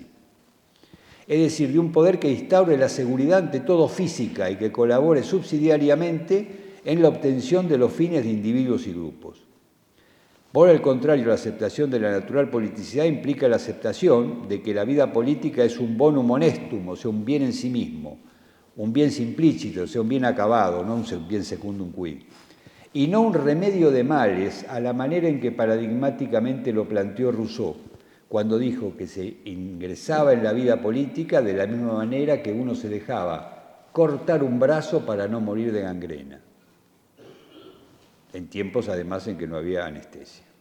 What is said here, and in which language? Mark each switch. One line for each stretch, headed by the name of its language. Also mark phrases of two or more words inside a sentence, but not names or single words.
Spanish: Es decir, de un poder que instaure la seguridad ante todo física y que colabore subsidiariamente en la obtención de los fines de individuos y grupos. Por el contrario, la aceptación de la natural politicidad implica la aceptación de que la vida política es un
Latin: bonum honestum,
Spanish: o sea, un bien en sí mismo, un bien simplícito, o sea, un bien acabado, no un bien
Latin: secundum qui,
Spanish: y no un remedio de males a la manera en que paradigmáticamente lo planteó Rousseau, cuando dijo que se ingresaba en la vida política de la misma manera que uno se dejaba cortar un brazo para no morir de gangrena, en tiempos además en que no había anestesia.